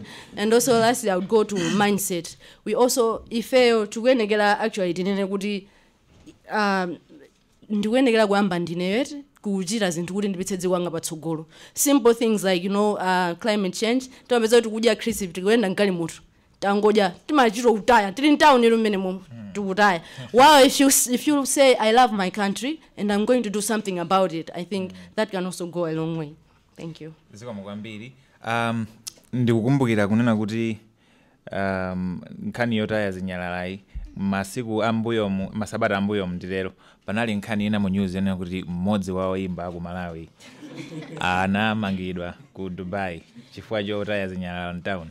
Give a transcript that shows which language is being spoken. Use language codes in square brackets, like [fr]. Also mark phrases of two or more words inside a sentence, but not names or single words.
[en] And also lastly, I would go to mindset. We also, if to actually simple things like climate change. Well, if you say I love my country and I'm going to do something about it, I think that can also go a long way. Thank you. [ny] Ndikukumbukira kunena kuti nkhani yotaya zinyalalai masiku ambuyo masabata ambuyo mndilero panali nkhani ina mu news ena kuti mmodzi wa oyimba ku Malawi anamangidwa ku Dubai chifukwa chotaya zinyalala mtown.